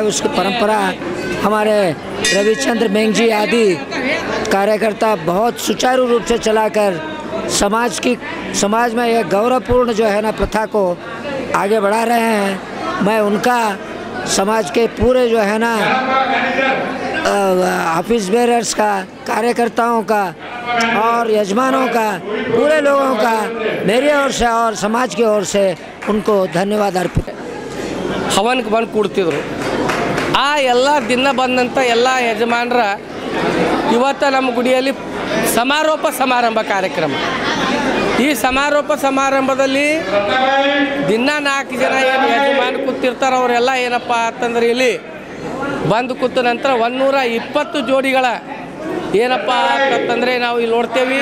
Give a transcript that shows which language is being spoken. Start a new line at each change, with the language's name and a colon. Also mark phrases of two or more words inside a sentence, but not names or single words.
Hindi: उसकी परंपरा हमारे रविचंद्र मेंग जी आदि कार्यकर्ता बहुत सुचारू रूप से चलाकर समाज में यह गौरवपूर्ण जो है ना प्रथा को आगे बढ़ा रहे हैं। मैं उनका, समाज के पूरे जो है ना
English: office bearers
Hindi: का, कार्यकर्ताओं का और यजमानों का, पूरे लोगों का मेरी ओर से और समाज की ओर से उनको धन्यवाद अर्पित।
Kannada: ಹವನಕ್ಕೆ ಬಂದು ಕೂಡ್ತಿದ್ರು. ಆ ಎಲ್ಲ ದಿನ ಬಂದಂಥ ಎಲ್ಲ ಯಜಮಾನರ ಇವತ್ತು ನಮ್ಮ ಗುಡಿಯಲ್ಲಿ ಸಮಾರೋಪ ಸಮಾರಂಭ ಕಾರ್ಯಕ್ರಮ. ಈ ಸಮಾರೋಪ ಸಮಾರಂಭದಲ್ಲಿ ದಿನ 4 ಜನ ಏನು ಯಜಮಾನ ಕೂತಿರ್ತಾರೆ ಅವರೆಲ್ಲ ಏನಪ್ಪ ಅಂತಂದ್ರೆ ಇಲ್ಲಿ ಬಂದು ಕೂತ ನಂತರ 120 ಜೋಡಿಗಳ ಏನಪ್ಪ ಅಂತಂದರೆ ನಾವು ಇಲ್ಲಿ ನೋಡ್ತೇವೆ.